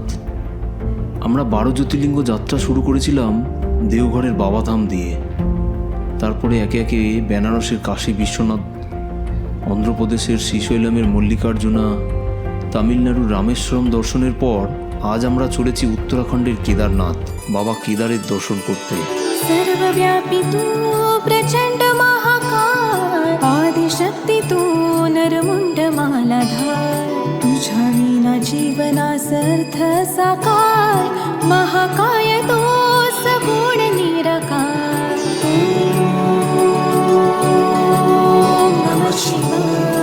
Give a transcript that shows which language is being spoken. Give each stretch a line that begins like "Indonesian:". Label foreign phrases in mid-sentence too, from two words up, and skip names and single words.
Bangla: আমরা 12 জ্যোতির্লিঙ্গ যাত্রা শুরু করেছিলাম দেওঘরের বাবাধাম দিয়ে, তারপরে একে একে বেনারসের কাশী বিশ্বনাথ, অন্ধ্রপ্রদেশের শ্রীশৈলমের মল্লিকার্জুনা, তামিলনাড়ুর রামেশ্বরম দর্শনের পর আজ আমরা চলেছি উত্তরাখণ্ডের কেদারনাথ, বাবা কেদারের দর্শন করতে।
Marathi: सर्वव्यापी तू प्रचंड महाकाय, आदिशक्ती तू नरमुंड मालाधार, तुझ्या विना जीवनासर्थ साकार, महाकाय तो सगुण निराकार।
Sanskrit: ओम नमः शिवाय।